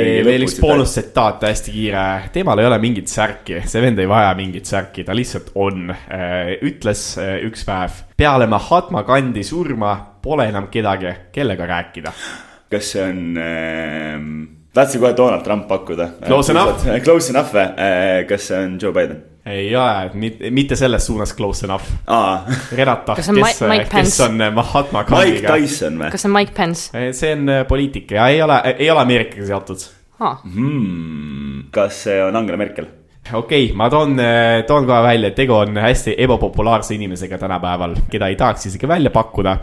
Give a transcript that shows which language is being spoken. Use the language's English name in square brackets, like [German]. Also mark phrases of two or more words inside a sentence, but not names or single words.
[Estonian] veel üks boonustsitaat hästi kiire. Teemal ei ole mingit särki, see vend ei vaja mingit särki, ta lihtsalt on. Ütles üks päev: peale Mahatma Gandhi surma pole enam kedagi, kellega rääkida. Kas see on... Tahtsin kohe Donald Trump pakkuda. [English] Close enough. Close enough. [Estonian] Kas see on Joe Biden? Ei ole, mitte selles suunas [English] close enough. [Estonian] Renata, kes on Mahatma Gandhiga? Mike Tyson või? Kas see on Mike Pence? See on poliitik ja ei ole Ameerikaga seotud. Kas see on Angela Merkel? Okei, ma toon kohe välja, et tegu on hästi ebapopulaarse inimesega tänapäeval, keda ei tahaks isegi välja pakkuda.